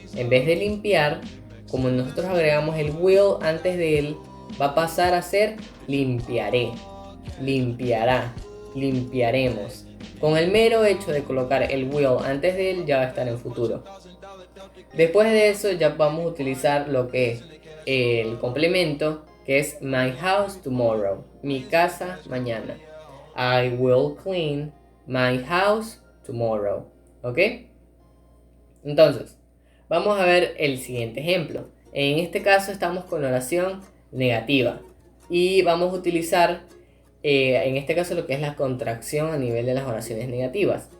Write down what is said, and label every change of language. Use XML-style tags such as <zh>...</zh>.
<es>En vez de limpiar, como nosotros agregamos el will antes de él, va a pasar a ser limpiaré, limpiará. limpiaremos. Con el mero hecho de colocar el will antes de él ya va a estar en futuro. Después de eso ya vamos a utilizar lo que es el complemento, que es</es> <en>my house tomorrow,</en> <es>mi casa mañana.</es> <en>I will clean my house tomorrow.</en> <es>¿Ok? Entonces, vamos a ver el siguiente ejemplo. En este caso estamos con oración negativa y vamos a utilizar en este caso lo que es la contracción a nivel de las oraciones negativas.</es>